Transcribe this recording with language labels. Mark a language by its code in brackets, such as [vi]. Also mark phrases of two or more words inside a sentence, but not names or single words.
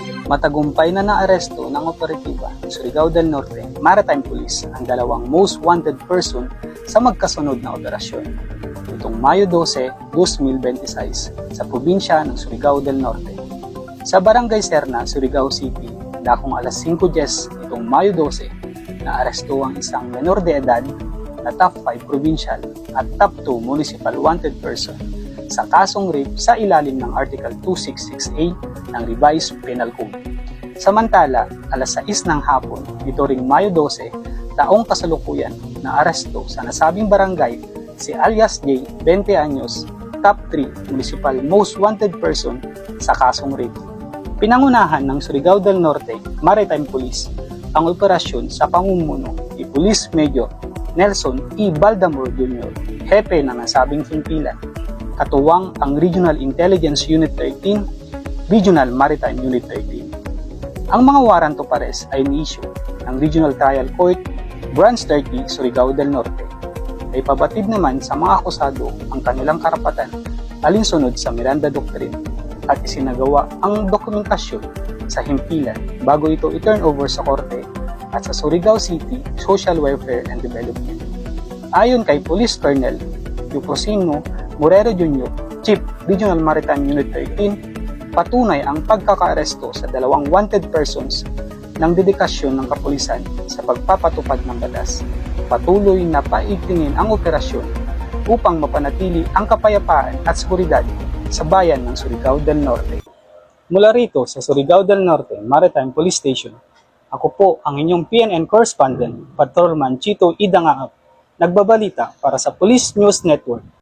[tl] Matagumpay na naaresto ng operatiba ng Surigao del Norte Maritime Police ang dalawang [en] most wanted person [tl] sa magkasunod na operasyon. Itong Mayo 12, 2026 sa probinsya ng Surigao del Norte. Sa Barangay Serna, Surigao City, dakong alas 5:10 itong Mayo 12, naaresto ang isang menor de edad na [en] top 5 provincial [tl] at [en] top 2 municipal wanted person [tl] sa kasong rape sa ilalim ng Article 266A ng Revised Penal Code. Samantala, alas 6 ng hapon, ito ring Mayo 12, taong kasalukuyan na aresto sa nasabing barangay si alias J, 20 anyos, [en] top 3 municipal most wanted person [tl] sa kasong rape. Pinangunahan ng Surigao del Norte Maritime Police ang operasyon sa pamumuno ni Police Major Nelson E. Baldamor Jr., hepe ng nasabing himpilan, katuwang ang Regional Intelligence Unit 13, Regional Maritime Unit 13. Ang mga [en] warrant of arrest [tl] ay ni-issue ng Regional Trial Court, Branch 30, Surigao del Norte. Ay pabatid naman sa mga akusado ang kanilang karapatan alinsunod sa Miranda Doctrine at isinagawa ang dokumentasyon sa himpilan bago ito i- [en] turn over [tl] sa korte at sa Surigao City Social Welfare and Development. Ayon kay Police Colonel Eufrosino Morero Jr., Chief Regional Maritime Unit 13, patunay ang pagkakaaresto sa dalawang [en] wanted persons [tl] ng dedikasyon ng kapulisan sa pagpapatupad ng batas. Patuloy na paigtingin ang operasyon upang mapanatili ang kapayapaan at seguridad sa bayan ng Surigao del Norte. Mula rito sa Surigao del Norte Maritime Police Station, ako po ang inyong PNN correspondent, Patrolman Chito Idangaap, nagbabalita para sa Police News Network.